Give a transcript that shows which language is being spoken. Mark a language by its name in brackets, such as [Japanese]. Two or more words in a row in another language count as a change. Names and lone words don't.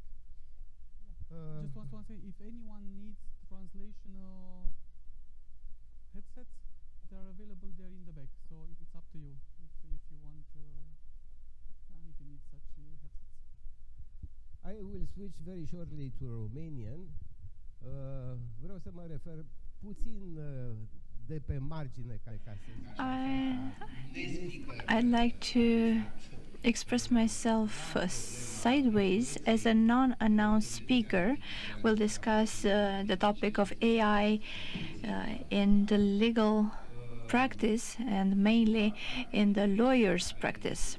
[English] Just want to say, if anyone needs translation headsets, they are available there in the back. So it's up to you if you want, if you need such headsets. I will switch very shortly to Romanian. [Romanian] Vreau să mă refer puțin de pe margine ca să zic. [English] I'd like to express myself sideways as a non-announced speaker. We'll discuss the topic of AI in the legal practice and mainly in the lawyer's practice.